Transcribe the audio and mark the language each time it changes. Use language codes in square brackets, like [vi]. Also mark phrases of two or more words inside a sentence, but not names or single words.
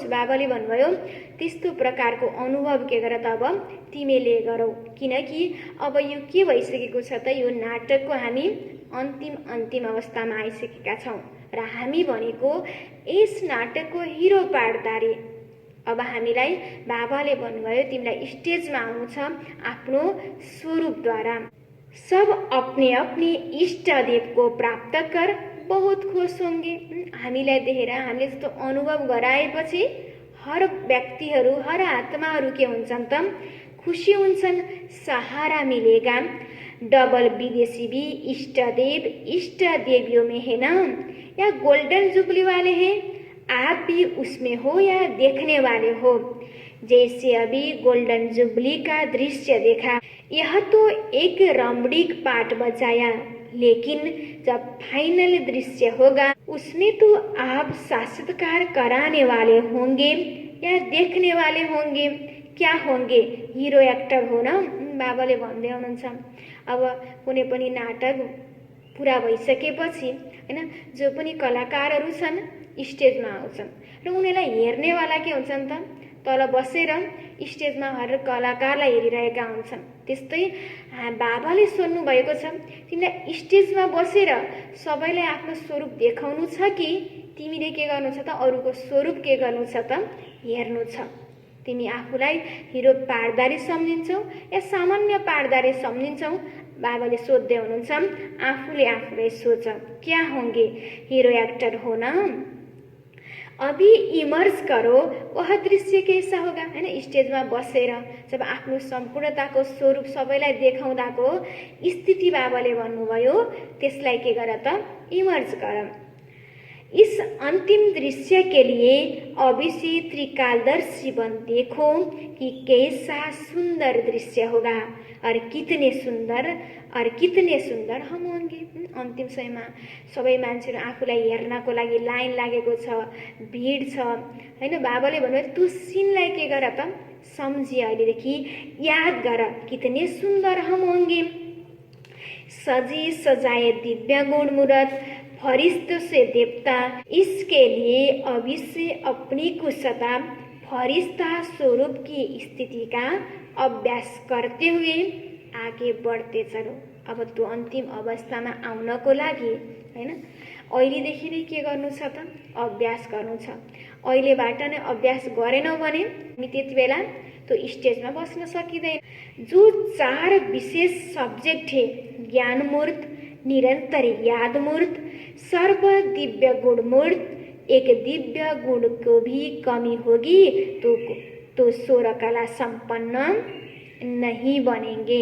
[ne] बाबाले भन्नुभयो त्यस्तो प्रकारको अनुभव के गर त अब तिमीले गरौ, किनकि अब यो के भइसकेको छ त, यो नाटकको हामी अन्तिम अवस्थामा आइसकेका छौँ र हामी भनेको यस नाटकको हिरो पार्टदारी। अब हामीलाई बाबाले भन्नुभयो तिमीलाई स्टेजमा आउनु छ आफ्नो स्वरूपद्वारा। [hi] सब अपने अपने इष्ट देव को प्राप्त कर बहुत खुश होंगे। [ne] हामीलाई देखेर हामीले जस्तो अनुभव गराएपछि हर व्यक्तिहरू, हर आत्माहरू के हुन्छन् त खुसी हुन्छन्। [hi] सहारा मिलेगा। डबल विदेशी भी इष्ट देवियों में है ना, या [en] golden jubilee [hi] वाले हैं, आप भी उसमें हो या देखने वाले हो। जैसे अभी [en] golden jubilee [hi] का दृश्य देखा, यह तो एक रमणीक पाठ बजाया, लेकिन जब फाइनल दृश्य होगा उसमें तो आप साक्षात्कार कराने वाले होंगे या देखने वाले होंगे। क्या होंगे? [en] hero actor [ne] हो न, बाबाले भन्दै हुनुहुन्छ। अब कुनै पनि नाटक पुरा भइसकेपछि हैन, जो पनि कलाकारहरू छन् स्टेजमा आउँछन् र उनीहरूलाई हेर्नेवाला के हुन्छन् त, तल बसेर स्टेजमा हर कलाकारलाई हेरिरहेका हुन्छन्। त्यस्तै बाबाले सोध्नु भएको छ, तिमीलाई स्टेजमा बसेर सबैलाई आफ्नो स्वरूप देखाउनु छ कि तिमीले के गर्नु छ त, अरूको स्वरूप के गर्नु छ त हेर्नु छ। तिमी आफूलाई हिरो पारदारी सम्झिन्छौ या सामान्य पारदारी सम्झिन्छौ? बाबाले सोध्दै हुनुहुन्छ। आफूले आफूलाई सोच, [hi] क्या होंगे? [en] hero actor [hi] हो ना, अभी इमर्ज करो, वह दृश्य कैसा होगा हैन। [ne] स्टेजमा बसेर जब आफ्नो सम्पूर्णताको स्वरूप सबैलाई देखाउँदाको स्थिति बाबाले भन्नुभयो, त्यसलाई के गर त इमर्ज गर। [hi] इस अंतिम दृश्य के लिए अभिषे त्रिकालदर्शी बन देखो कि कैसा सुंदर दृश्य होगा और कितने सुंदर हम होंगे। [ne] अन्तिम समयमा सबै मान्छेहरू आफूलाई हेर्नको लागि लाइन लागेको छ, भिड छ हैन। बाबाले भन्नुभयो त्यो सिनलाई के गर त सम्झी, अहिलेदेखि याद गर, [hi] कितने सुंदर हम होंगे। सजी सजाए दिव्य गुण मूरत फरिश्तों से देवता, इसके लिए अभी से अपनी कुशलता फरिश्ता स्वरूप की स्थिति का अभ्यास करते हुए आगे बढ़ते चलो। [ne] अब त्यो अन्तिम अवस्थामा आउनको लागि हैन अहिलेदेखि नै के गर्नु छ त, अभ्यास गर्नु छ। अहिलेबाट नै अभ्यास गरेनौ भने हामी त्यति बेला त्यो स्टेजमा बस्न सकिँदैन। [hi] जो 4 विशेष सब्जेक्ट है, ज्ञान मूर्त, निरंतर याद मूर्त, सर्व दिव्य गुण मूर्त, एक दिव्य गुण को भी कमी होगी तो 16 कला संपन्न नहीं बनेंगे।